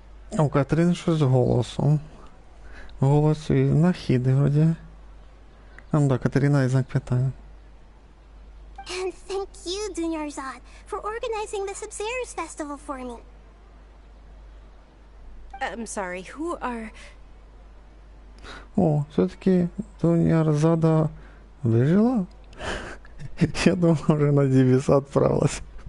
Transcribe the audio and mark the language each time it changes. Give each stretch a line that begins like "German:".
Ukrainian: У Катерини щось з голосом. Голос і нахіди вроді. Ну да, Катерина і знак питання.
English: And thank you, Dunyarzad, for organizing the Sub-Zero's festival for me. I'm sorry, who are...
Ukrainian: О, все-таки Dunyarzada вижила? Я думав, вже на Дівіса відправилась.